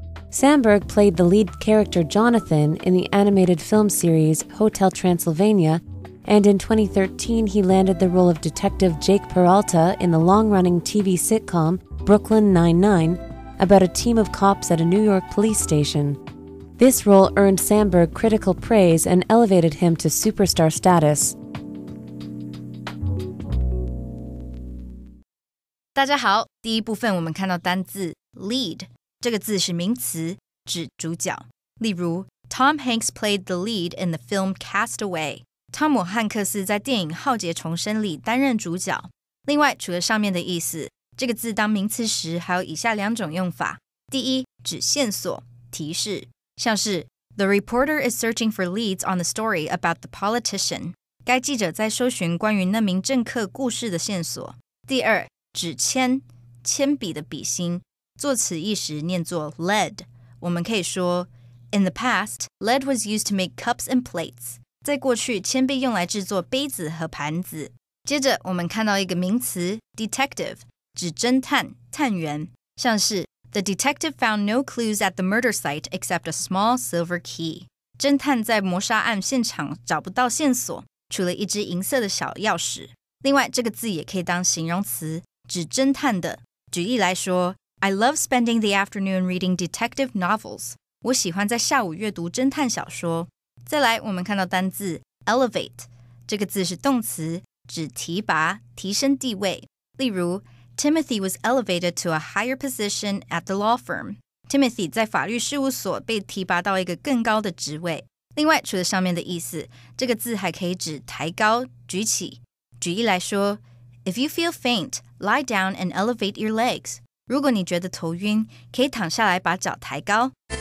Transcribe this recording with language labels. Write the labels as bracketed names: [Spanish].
[English] Samberg played the lead character Jonathan in the animated film series Hotel Transylvania, and in 2013 he landed the role of Detective Jake Peralta in the long-running TV sitcom Brooklyn Nine-Nine, about a team of cops at a New York police station. This role earned Samberg critical praise and elevated him to superstar status. [Chinese] 大家好，第一部分我们看到单字 lead， 这个字是名词，指主角。例如 [English] Tom Hanks played the lead in the film Castaway。 [Chinese] 汤姆汉克斯在电影《浩劫重生》里担任主角。另外，除了上面的意思，这个字当名词时还有以下两种用法。第一，指线索、提示，像是 [English] The reporter is searching for leads on the story about the politician。 [Chinese] 该记者在搜寻关于那名政客故事的线索。第二，指铅，铅笔的笔芯，作此意时念作 lead。我们可以说 [English] In the past, lead was used to make cups and plates。 [Chinese] 在过去，铅被用来制作杯子和盘子。接着我们看到一个名词 detective， 指侦探、探员，像是 [English] The detective found no clues at the murder site except a small silver key。 [Chinese] 侦探在谋杀案现场找不到线索，除了一只银色的小钥匙。另外，这个字也可以当形容词，指侦探的。举例来说 [English] I love spending the afternoon reading detective novels。 [Chinese] 我喜欢在下午阅读侦探小说。再来，我们看到单字 elevate， 这个字是动词，指提拔、提升地位。例如 [English] Timothy was elevated to a higher position at the law firm。 [Chinese] Timothy 在法律事务所被提拔到一个更高的职位。另外，除了上面的意思，这个字还可以指抬高、举起。举例来说 [English] If you feel faint, lie down and elevate your legs. [Chinese] 如果你觉得头晕，可以躺下来把脚抬高。